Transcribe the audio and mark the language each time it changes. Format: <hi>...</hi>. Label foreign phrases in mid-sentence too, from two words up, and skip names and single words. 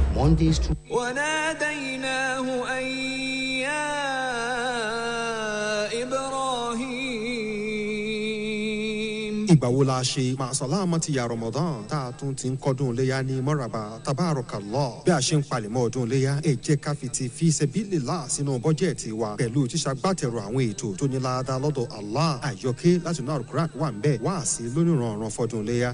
<en>Mondays to</en> <ar>وناديناه أن يا إبراهيم.</ar> <yo>ìgbà wo la ṣe màsàlámà ti ya Ramadan tá a tún ti ń kọ́dún léyà ní mọ́ràbà tabarakallah. bí a ṣe ń palẹ̀mọ́ ọdún léyà ẹ jẹ́ ká fi ti</yo> <ar>في سبيل الله</ar> <yo>sínú bọ́jẹ̀tì wa pẹ̀lú ṣíṣàgbátẹrù àwọn ètò tó ní láadáa lọ́dọ̀ Allah. àyọkẹ́ láti inú Al-Qur'an wà ń bẹ̀ wá sí lónìrànràn fọdún léyà.</yo>